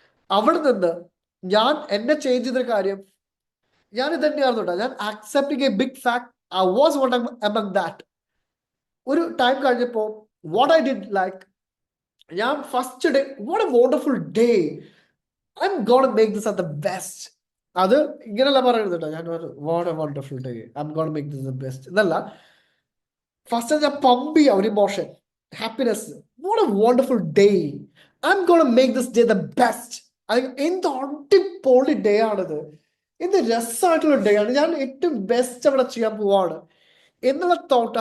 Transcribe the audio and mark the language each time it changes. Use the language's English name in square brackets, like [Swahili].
[Malayalam] അവിടെ നിന്ന് എന്നെ ചേഞ്ച് ചെയ്തൊരു കാര്യം, ഞാൻ ഇത് തന്നെയായിരുന്നു കേട്ടോ. [English] ഞാൻ accepting a big fact, I was one among that. [Malayalam] ഒരു ടൈം കഴിഞ്ഞപ്പോൾ [English] What I did, like ഞാൻ first day, what a wonderful day, I'm gonna make this at the best. [Malayalam] അത് ഇങ്ങനെയല്ല പറയുന്നത് കേട്ടോ. ഞാൻ [English] what a wonderful day, I'm gonna make this the best [Malayalam] എന്നല്ല. First ഞാൻ പമ്പ് ചെയ്യാം ഒരു emotion, happiness. [English] What a wonderful day, I'm gonna make this day the best. [Malayalam] എന്ത് അടിപൊളി ഡേ ആണിത്, എന്ത് രസമായിട്ടുള്ള ഡേ ആണ്, ഞാൻ ഏറ്റവും ബെസ്റ്റ് അവിടെ ചെയ്യാൻ പോവാണ് എന്നുള്ള തോട്ട്.